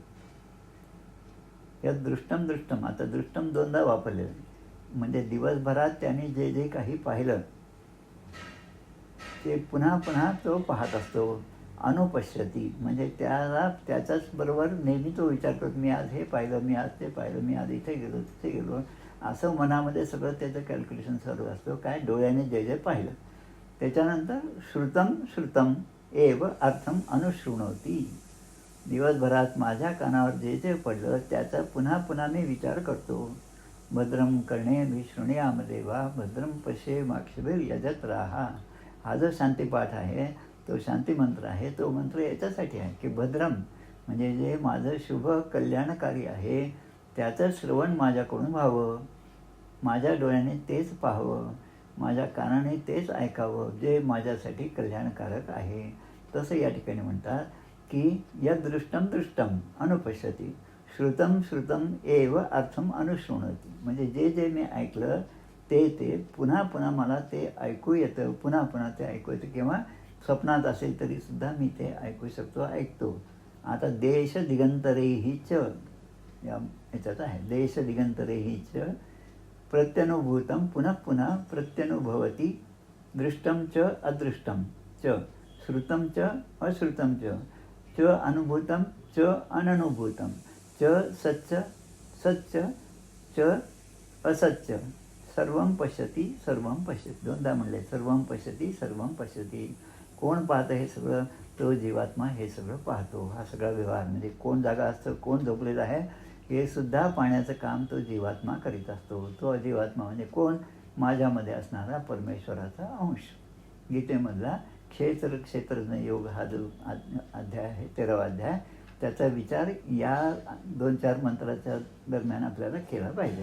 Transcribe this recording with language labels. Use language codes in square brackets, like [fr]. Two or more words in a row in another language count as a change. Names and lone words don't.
[mr] यदृष्टम आता दृष्टम दोनदा वापरलेलं म्हणजे दिवसभरात त्याने जे जे काही पाहिलं ते पुन्हा पुन्हा तो पाहत असतो. अनुपश्यती म्हणजे त्याला त्याच्याच बरोबर नेहमी तो विचार करतो, मी आज हे पाहिलं, मी आज ते पाहिलं, मी आज इथे गेलो तिथे गेलो, असं मनामध्ये सगळं त्याचं कॅल्क्युलेशन चालू असतं. काय? डोळ्याने जे जे पाहिलं. त्याच्यानंतर [sa] श्रुतम एव अर्थम अनुशृणोती. [mr] दिवसभरात माझ्या कानावर जे जे पडलं त्याचा पुन्हा पुन्हा मी विचार करतो. [sa] भद्रम कर्णेभिः शृणुयाम देवा भद्रम पश्येमाक्षभिः यजत्राः. [mr] हा जो शांतिपाठ आहे तो शांतिमंत्र आहे. तो मंत्र याच्यासाठी आहे की भद्रम म्हणजे जे माझं शुभ कल्याणकारी आहे त्याचं श्रवण माझ्याकडून व्हावं, माझ्या डोळ्याने तेच पाहावं, माझ्या कानाने तेच ऐकावं जे माझ्यासाठी कल्याणकारक आहे. तसं या ठिकाणी म्हणतात की [sa] यदृष्टम दृष्टम अनुपश्यती श्रुतं श्रुतं एव अर्थम अनुशृणोति. [mr] म्हणजे जे जे मी ऐकलं ते पुन्हा पुन्हा मला ते ऐकू येतं, पुन्हा पुन्हा ते ऐकू येतं. किंवा स्वप्नात असेल तरीसुद्धा मी ते ऐकू शकतो, ऐकतो. आता [sa] देश दिगंतरेही च [mr] याच्यात आहे. [sa] देश दिगंतरेही च प्रत्यनुभूतं पुनः पुनः प्रत्यनुभवती दृष्टं च अदृष्टं च श्रुतं च अश्रुतं च अनुभूतं च अननुभूतं च सच्च सच्च च असच्च सर्वं पश्यती सर्वं पश्यती. [mr] दोनदा म्हणले [sa] सर्वं पश्यती सर्वं पश्यती. [mr] कोण पाहतं हे सगळं? तो जीवात्मा हे सगळं पाहतो. हा सगळा व्यवहार म्हणजे कोण जागा असतं, कोण झोपलेलं आहे हे सुद्धा पाहण्याचं काम तो जीवात्मा करीत असतो. तो जीवात्मा म्हणजे कोण? माझ्यामध्ये असणारा परमेश्वराचा अंश. गीतेमधला क्षेत्रज्ञ योग हा जो अध्याय आहे, 13वा अध्याय, त्याचा विचार या 2-4 मंत्राच्या दरम्यान आपल्याला केला पाहिजे.